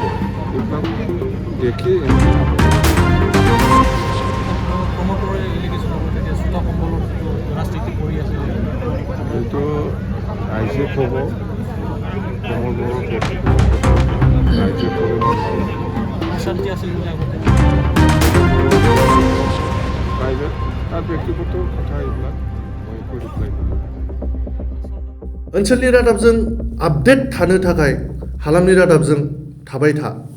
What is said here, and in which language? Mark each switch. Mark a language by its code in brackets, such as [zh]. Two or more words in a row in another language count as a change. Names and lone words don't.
[as] এইবিলাক দেখি এইটো ৰাইজে ক'ব প্ৰমোদ বড়োৰ ৰাইজে কৰিব প্ৰাইভেট তাৰ ব্যক্তিগত কথা এইবিলাক মই একো ৰিপ্লাই নকৰোঁ। [brx] ओनसोलनि रादाबजों आपडेट थानो थाखाय हालामनि रादाबजों थाबाय था।